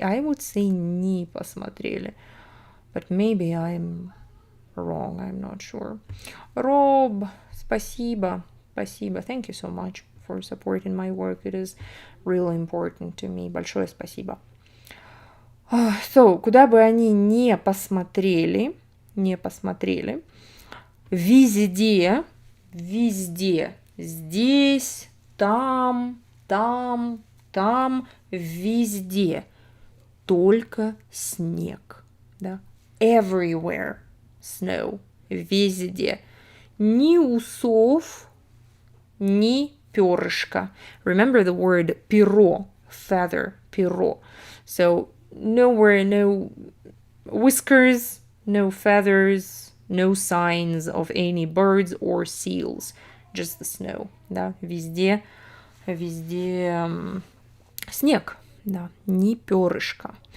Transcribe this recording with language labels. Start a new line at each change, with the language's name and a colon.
English: I would say
Russian: ни посмотрели.
English: But maybe I'm wrong. I'm not sure. Rob, спасибо. Thank you so much for supporting my work. It is really important to me.
Russian: Большое спасибо. So, куда бы они ни посмотрели, везде, здесь, там, везде, только снег, да,
English: everywhere, snow,
Russian: везде, ни усов, ни перышка.
English: Remember the word перо, feather, перо. So, nowhere, no whiskers, no feathers, no signs of any birds or seals, just the snow, да,
Russian: везде снег, да, ни перышка.